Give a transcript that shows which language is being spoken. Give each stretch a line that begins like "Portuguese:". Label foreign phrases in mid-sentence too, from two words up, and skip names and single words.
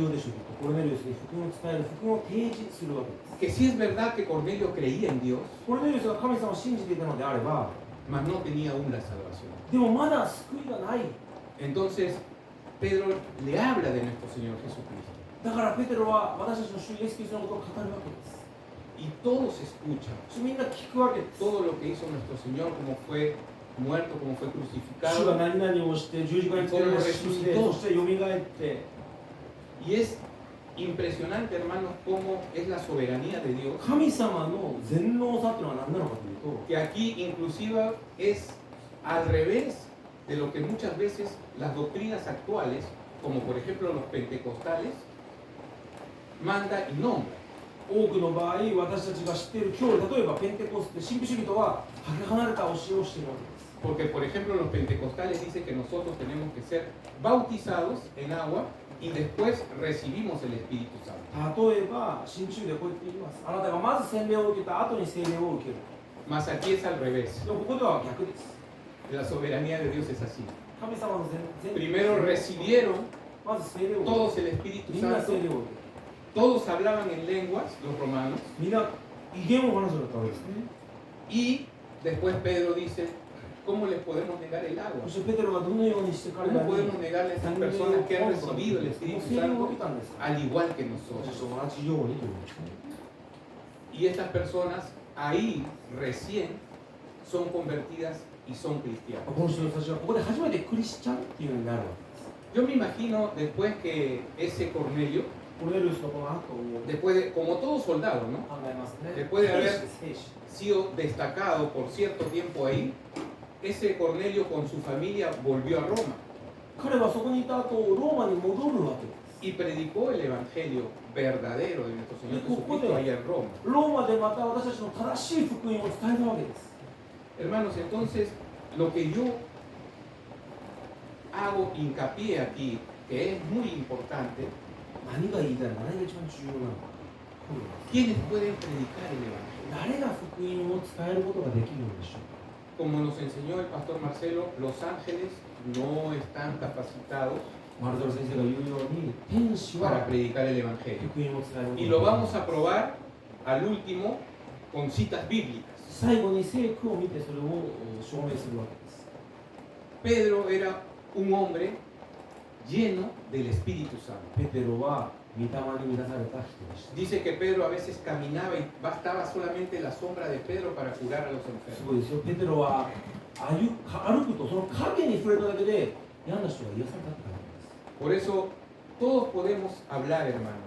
Japanese: 要でしょうコルネリウスに福音を伝える福音を提示するわけです
Spanish: Que sí es verdad que Cornelio creía en Dios,
Japanese: コルネリウスが神様を信じていたのであれば
Spanish: mas no tenía aún la salvación.
Japanese: でもまだ救いがない
Spanish: Entonces, Pedro le habla de nuestro Señor Jesucristo,
Japanese: だからペテロは私たちの主イエス・キリストのことを語るわけです
Spanish: y todos escuchan
Japanese: そしてみんな聞くわけです
Spanish: todo lo que hizo nuestro Señor, como fue muerto, como fue
Japanese: 主が
Spanish: crucificado.
Japanese: 何々をして十字架につけられて死んでそしてよみがえって
Spanish: Y es impresionante, hermanos, cómo es la soberanía de Dios,
Japanese: 神様の全能さというのは何なのかというと
Spanish: que aquí inclusive es al revés de lo que muchas veces las doctrinas actuales, como por ejemplo los pentecostales, manda y nombra.
Japanese: 多くの場合私たちが知っている教理例えばペンテコステ神秘主義とはかけ離れた教えをしているわけです
Spanish: Porque, por ejemplo, los pentecostales dicen que nosotros tenemos que ser bautizados en agua y después recibimos el Espíritu Santo.
Japanese: 例えば新中でこう言って言いますあなたがまず洗礼を受けた後に聖霊を受ける
Spanish: Mas aquí es al revés.
Japanese: でもここでは逆です
Spanish: La soberanía de Dios es así.
Japanese: 神様の全
Spanish: Primero recibieron
Japanese: まず聖霊を受け
Spanish: todos el Espíritu
Japanese: るみんな
Spanish: Santo,
Japanese: 聖霊を受ける
Spanish: todos hablaban en lenguas, los romanos,
Japanese: みんな威厳を話すようになったわけですね
Spanish: y después Pedro dice, ¿cómo les podemos negar el agua?
Japanese: そしてペテロがどのようにして彼ら
Spanish: ¿Cómo
Japanese: に
Spanish: podemos negarle a estas personas que han recibido el
Japanese: その
Spanish: Espíritu
Japanese: 聖霊を
Spanish: Santo
Japanese: 受けたんですか
Spanish: al igual que
Japanese: 私たち
Spanish: nosotros?
Japanese: と同じようにというんですね
Spanish: Y estas personas ahí recién son convertidas y son cristianas.
Japanese: この人たちはここで初めてクリスチャンっていうようになるわけです
Spanish: Yo me imagino después que ese Cornelio,
Japanese: コルネリウスのこの後を
Spanish: después de, como todo soldado, ¿no?
Japanese: 考えますね
Spanish: Después de haber
Japanese: 兵士
Spanish: sido destacado por cierto tiempo ahí, ese Cornelio con su familia volvió a Roma
Japanese: 彼はそこにいた後ローマに戻るわけです
Spanish: y predicó el evangelio verdadero de nuestro Señor Jesucristo allá en Roma.
Japanese: ローマでまた私たちの正しい福音を伝えたわけです
Spanish: Hermanos, entonces lo que yo hago hincapié aquí, que es muy importante,
Japanese: 何が言いたいのか何が一番重要なのか
Spanish: ¿quiénes pueden predicar el evangelio?
Japanese: 誰が福音を伝えることができるのでしょう
Spanish: Como nos enseñó el pastor Marcelo, los ángeles no están capacitados
Japanese: マルドル先生が言うように天使
Spanish: para
Japanese: は
Spanish: predicar el evangelio.
Japanese: 福音を伝えることができ
Spanish: Y
Japanese: る
Spanish: lo vamos a probar al último con citas bíblicas.
Japanese: 最後に聖句を見てそれを証明するわけです
Spanish: Pedro era un hombre lleno del Espíritu Santo.
Japanese: ペテロは御霊に満たされた人でした
Spanish: Dice que Pedro a veces caminaba y bastaba solamente la sombra de Pedro para curar a los
Japanese: す
Spanish: enfermos.
Japanese: ごいですよペテロは歩くとその影に触れただけで病んだ人が癒されたって感じ
Spanish: Por eso todos podemos hablar, hermanos,